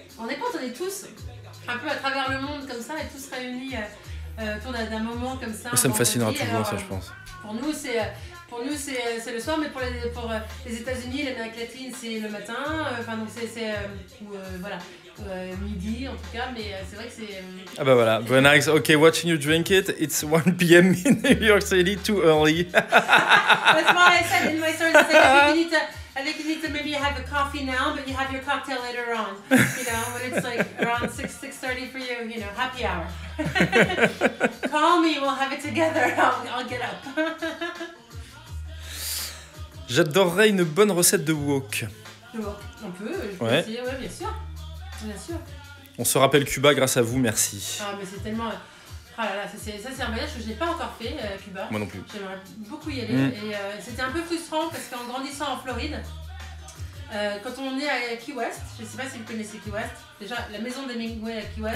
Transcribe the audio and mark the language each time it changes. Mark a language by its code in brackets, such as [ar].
[fr] On est quand on est tous un peu à travers le monde comme ça et tous réunis autour d'un moment comme ça. Ça me fascinera toujours ça, je pense. Pour nous, Pour nous, c'est le soir, mais pour les États-Unis, l'Amérique latine, c'est le matin. Enfin, donc voilà, midi en tout cas, mais c'est vrai que c'est. Ah bah voilà, [en] Brenna, okay, watching you drink it, it's 1 p.m. in New York City, too early. That's why I said in my story, I think you need to maybe have a coffee now, but you have your cocktail later on. You know, when it's like around 6:30 for you, you know, happy hour. Call me, we'll have it together. I'll get up. [fr] J'adorerais une bonne recette de wok. On peut, je peux essayer, ouais, bien sûr. Bien sûr. On se rappelle Cuba grâce à vous, merci. Ah, mais c'est tellement. Ah là là, ça c'est un voyage que je n'ai pas encore fait, Cuba. Moi non plus. J'aimerais beaucoup y aller. Et c'était un peu frustrant parce qu'en grandissant en Floride, quand on est à Key West, je ne sais pas si vous connaissez Key West, déjà la maison d'Hemingway à Key West.